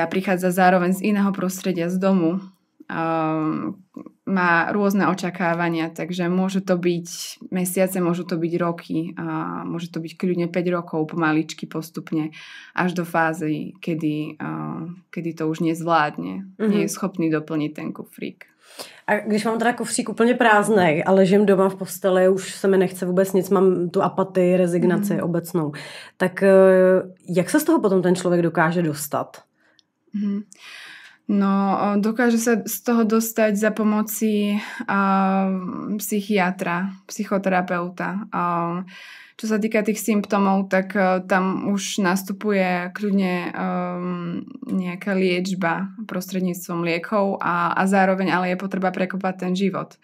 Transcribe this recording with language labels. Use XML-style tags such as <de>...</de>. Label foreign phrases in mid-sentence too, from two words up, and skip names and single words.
<sk>Prichádza zároveň z iného prostredia, z domu. Má rôzne očakávania, takže môžu to byť mesiace, môžu to byť roky a môže to byť kľudne 5 rokov pomaličky postupne až do fázy, kedy to už nezvládne. Nie je schopný doplniť ten kufrík.</sk> <cs>A když mám teda kufřík úplně prázdnej a ležím doma v posteli, už se mi nechce vůbec nic, mám tu apatii, rezignaci obecnou, tak jak se z toho potom ten člověk dokáže dostat?</cs> <sk>No, dokáže sa z toho dostať za pomoci psychiatra, psychoterapeuta. Čo sa týka tých symptómov, tak tam už nastupuje kľudne nejaká liečba prostredníctvom liekov a zároveň ale je potreba prekopať ten život.</sk>